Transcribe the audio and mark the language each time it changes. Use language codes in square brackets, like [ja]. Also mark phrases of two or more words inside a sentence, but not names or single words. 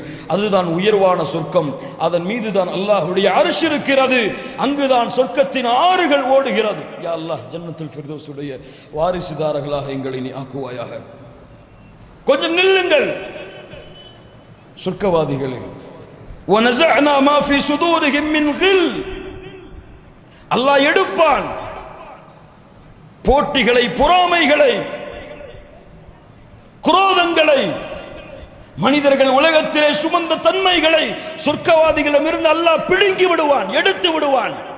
[ta] அதுதான் உயர்வான சொர்க்கம், அதன் மீது தான் அல்லாஹ்வுடைய அர்ஷ் இருக்கிறது, அங்குதான் சொர்க்கத்தின் ஆறுகள் ஓடுகிறது. [ar] يا الله, [ta] ஜன்னத்துல் ஃபிர்தௌஸுடைய வாரிசுதாரர்களாக எங்களை நீ ஆக்குவாயாக. கொஞ்சம் நில்லுங்கள் சொர்க்கவாதிகளே. [ar] وَنَزَعْنَا مَا فِي صُدُورِهِمْ مِنْ غِلٍّ, [ta] அல்லாஹ் எடுப்பான் போட்டிகளை, பொறாமைகளை, குரோதங்களை, மனிதர்கள் உலகத்திலே சுமந்த தன்மைகளை சொர்க்கவாதிகளிடமிருந்து அல்லாஹ் பிடுங்கி விடுவான், எடுத்து விடுவான்.